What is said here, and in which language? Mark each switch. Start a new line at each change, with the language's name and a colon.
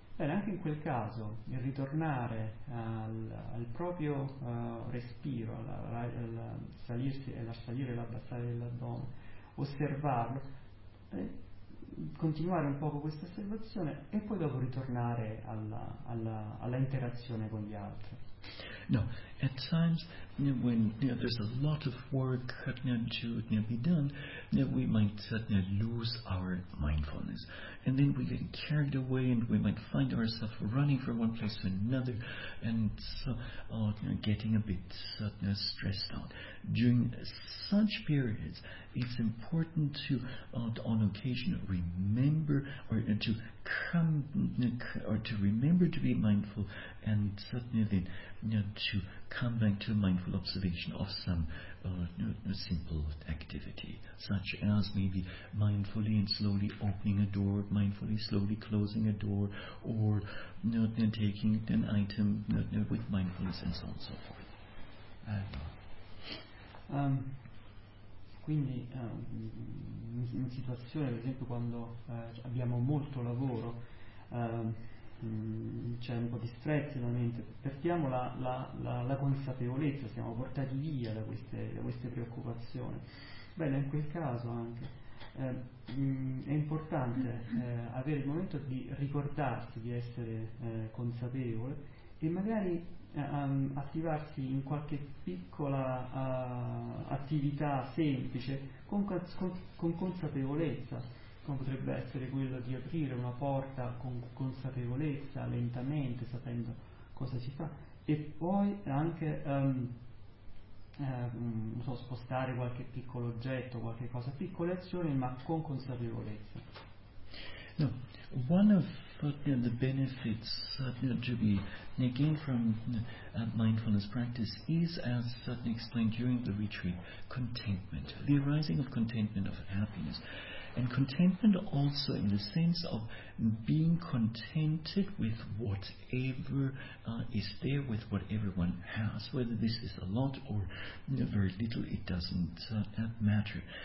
Italian: Bene, anche in quel caso il ritornare al proprio respiro, al salire e l'abbassare dell'addome, osservarlo, continuare un po' con questa osservazione e poi dopo ritornare alla interazione con gli altri.
English: No, at times when there's a lot of work to be done, we might lose our mindfulness, and then we get carried away, and we might find ourselves running from one place to another, and getting a bit stressed out. During such periods, it's important to, on occasion, remember to be mindful, and to come back to mindful observation of some simple activity, such as maybe mindfully and slowly opening a door, mindfully slowly closing a door, or taking an item with mindfulness, and so on and so forth.
Italian: Quindi in situazione, per esempio, quando abbiamo molto lavoro, c'è un po' di stress nella mente, perdiamo la consapevolezza, siamo portati via da queste preoccupazioni. Bene, in quel caso anche è importante avere il momento di ricordarsi di essere consapevole e magari attivarsi in qualche piccola attività semplice con consapevolezza, come potrebbe essere quello di aprire una porta con consapevolezza, lentamente, sapendo cosa si fa, e poi anche spostare qualche piccolo oggetto, qualche cosa, piccole azioni, ma con consapevolezza.
English: No, one of the benefits to be gained from mindfulness practice is, as Sutton explained during the retreat, contentment, the arising of contentment, of happiness. And contentment also in the sense of being contented with whatever is there, with what everyone has, whether this is a lot or very little, it doesn't matter.